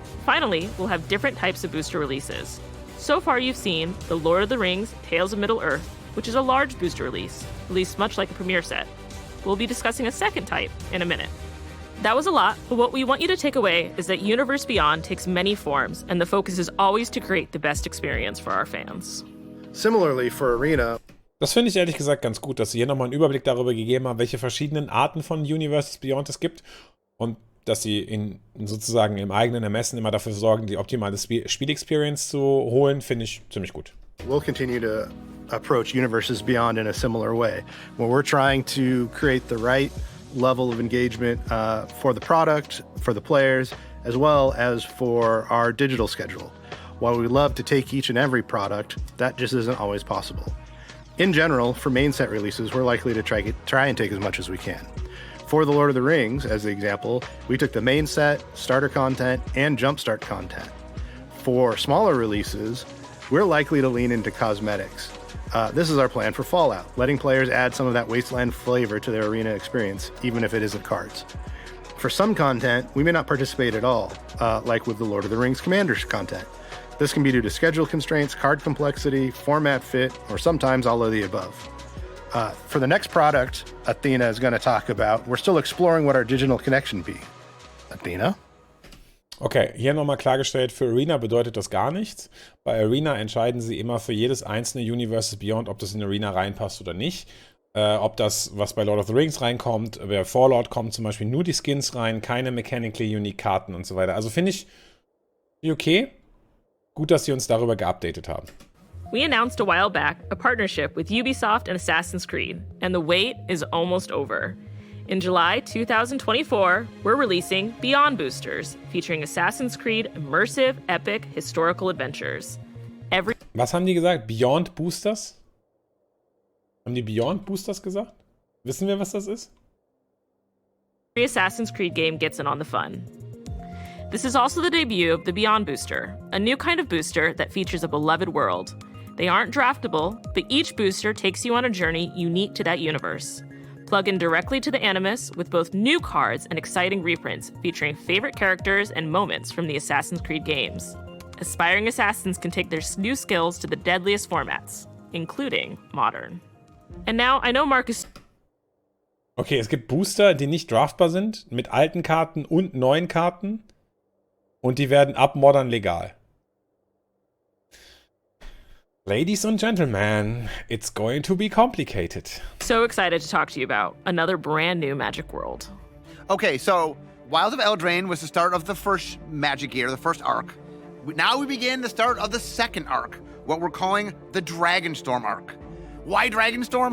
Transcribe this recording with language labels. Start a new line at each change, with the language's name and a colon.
English: Finally, we'll have different types of booster releases. So far you've seen the Lord of the Rings Tales of Middle-earth, which is a large booster release, released much like a premiere set. We'll be discussing a second type in a minute. That was a lot, but what we want you to take away is that Universe Beyond takes many forms, and the focus is always to create the best experience for our fans. Similarly, for Arena,
German: Das finde ich ehrlich gesagt ganz gut, dass sie hier nochmal einen Überblick darüber gegeben haben, welche verschiedenen Arten von Universes Beyond es gibt und dass sie sozusagen im eigenen Ermessen immer dafür sorgen, die optimale Spielexperience zu holen, finde ich ziemlich gut.
English: we'll continue to approach Universes Beyond in a similar way, where we're trying to create the right level of engagement for the product, for the players, as well as for our digital schedule. While we love to take each and every product, that just isn't always possible. In general, for main set releases, we're likely to try and take as much as we can. For The Lord of the Rings, as the example, we took the main set, starter content, and jumpstart content. For smaller releases, we're likely to lean into cosmetics. This is our plan for Fallout, letting players add some of that wasteland flavor to their arena experience, even if it isn't cards. For some content, we may not participate at all, like with the Lord of the Rings Commanders content. This can be due to schedule constraints, card complexity, format fit, or sometimes all of the above. For the next product Athena is going to talk about, we're still exploring what our digital connection be. Athena?
German: Okay, hier nochmal klargestellt, für Arena bedeutet das gar nichts. Bei Arena entscheiden sie immer für jedes einzelne Universes Beyond, ob das in Arena reinpasst oder nicht. Ob das, was bei Lord of the Rings reinkommt, bei Fallout kommen zum Beispiel nur die Skins rein, keine
English: mechanically unique
German: Karten und so weiter. Also finde ich okay. Gut, dass sie uns darüber geupdatet haben.
English: We announced a while back a partnership with Ubisoft and Assassin's Creed, and the wait is almost over. In July 2024, we're releasing Beyond Boosters, featuring Assassin's Creed immersive, epic, historical adventures.
German: Was haben die gesagt? Beyond Boosters? Haben die Beyond Boosters gesagt? Wissen wir, was das ist?
English: Every Assassin's Creed game gets in on the fun. This is also the debut of the Beyond Booster, a new kind of booster that features a beloved world. They aren't draftable, but each booster takes you on a journey unique to that universe. Plug in directly to the Animus with both new cards and exciting reprints featuring favorite characters and moments from the Assassin's Creed games. Aspiring assassins can take their new skills to the deadliest formats, including modern. And now, I know Marcus.
German: Okay, es gibt Booster, die nicht draftbar sind, mit alten Karten und neuen Karten. Und die werden ab Modern legal.
English: Ladies and gentlemen, it's going to be complicated. So excited to talk to you about another brand new Magic world. Okay, so Wilds of Eldraine was the start of the first Magic year, the first arc. Now we begin the start of the second arc, what we're calling the Dragonstorm arc. Why Dragonstorm?